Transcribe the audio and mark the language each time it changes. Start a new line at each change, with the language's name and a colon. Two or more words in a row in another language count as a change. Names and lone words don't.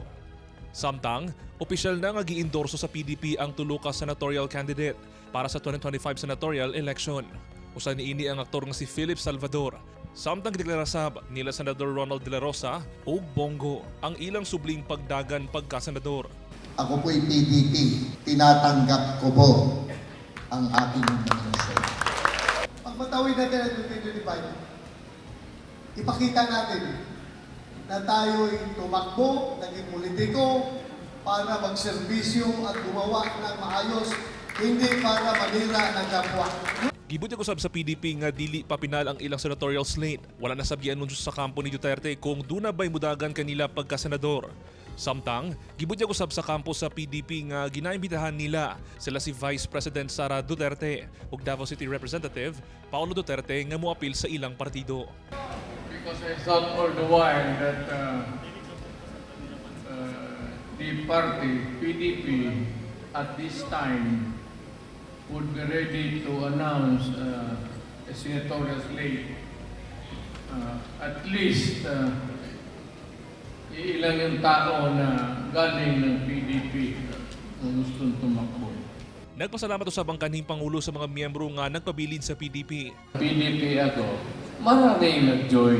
Cebuano: Samtang, opisyal na nga gi-endorso sa PDP ang tulo ka
English: senatorial candidate
Cebuano: para sa 2025
English: senatorial election.
Cebuano: Usa niini ang aktor nga si Philip Salvador. Samtang gideklarasab nila Senador Ronald De La Rosa ug Bongo ang ilang subling pagdagan pagka-senador.
Filipino: Ako po'y PDP. Tinatanggap ko po ang aking nominasyon. Pag matawid natin ang 2025, ipakita natin na tayo'y tumakbo, naging politiko, para magserbisyo at gumawa ng maayos, hindi para manira ng kapwa.
Cebuano: Gibut usab sa PDP nga dili pa pinal ang ilang
English: senatorial slate.
Cebuano: Wala na sabi anunsyo sa kampo ni Duterte kung duna ba'y mudagan kanila pagka-senador. Samtang, gibut usab sa kampo sa PDP nga ginaimbitahan nila sila si Vice President Sara Duterte ug Davao City Representative Paulo Duterte nga moapil sa ilang partido.
English: Because I thought all the while that the party, PDP, at this time would be ready to announce a senatorial slate.
Filipino: At least, ilang yung tao na galing ng PDP na gustong tumakbo.
Cebuano: Nagpasalamat usab ang kanhing Pangulo sa mga miyembro nga nagpabilin sa PDP.
Filipino: PDP ako, maraming nag-join.